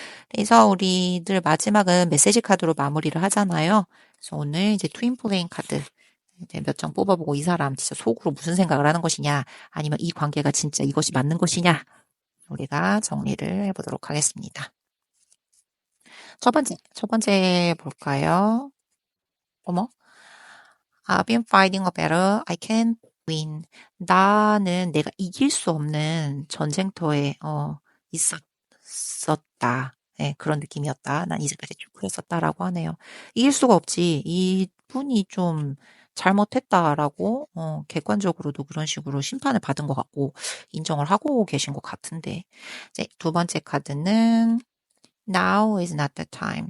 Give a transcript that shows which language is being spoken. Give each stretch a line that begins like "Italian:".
Korean: 그래서 우리들 마지막은 메시지 카드로 마무리를 하잖아요. 그래서 오늘 이제 트윈 플레잉 카드 이제 몇 장 뽑아보고 이 사람 진짜 속으로 무슨 생각을 하는 것이냐, 아니면 이 관계가 진짜 이것이 맞는 것이냐, 우리가 정리를 해보도록 하겠습니다. 첫 번째 볼까요?
English: 어머, I've been fighting a battle I can't win.
Korean: 나는 내가 이길 수 없는 전쟁터에 있었다. 네, 그런 느낌이었다. 난 이제까지 쭉 그랬었다라고 하네요. 이길 수가 없지. 이분이 좀 잘못했다라고 객관적으로도 그런 식으로 심판을 받은 것 같고 인정을 하고 계신 것 같은데 이제 두 번째 카드는
English: Now is not the time.